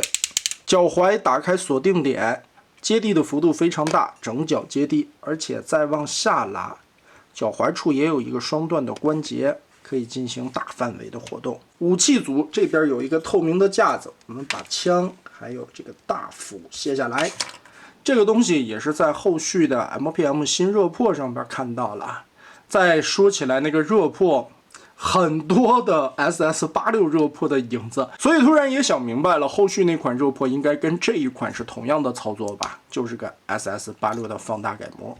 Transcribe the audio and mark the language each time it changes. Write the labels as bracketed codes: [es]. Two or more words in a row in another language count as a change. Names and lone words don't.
[zh] 腳踝打開鎖定點，接地的幅度非常大，整腳接地，而且再往下拉，腳踝處也有一個雙段的關節。可以進行大範圍的活動。武器組這邊有一個透明的架子，我們把槍還有這個大斧卸下來。這個東西也是在後續的 MP-M 新熱破上邊看到了。再說起來，那個熱破很多的 SS86 熱破的影子，所以突然也想明白了，後續那款热破应該跟這一款是同樣的操作吧，就是個 SS86 的放大改模。